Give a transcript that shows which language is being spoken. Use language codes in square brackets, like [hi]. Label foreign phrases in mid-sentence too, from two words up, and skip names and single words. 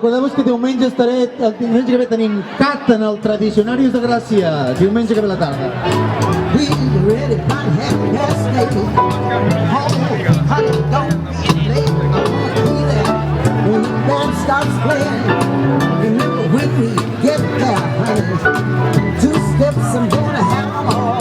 [ca] recordeu-vos que diumenge estaré, el diumenge que ve tenim cat en el Tradicionaris de Gràcia, diumenge que ve a la tarda. [en] We really might have gas station. Oh, honey, don't be late. I wanna be there when the band starts playing. Remember when we get there, honey, 2 steps I'm gonna have them all.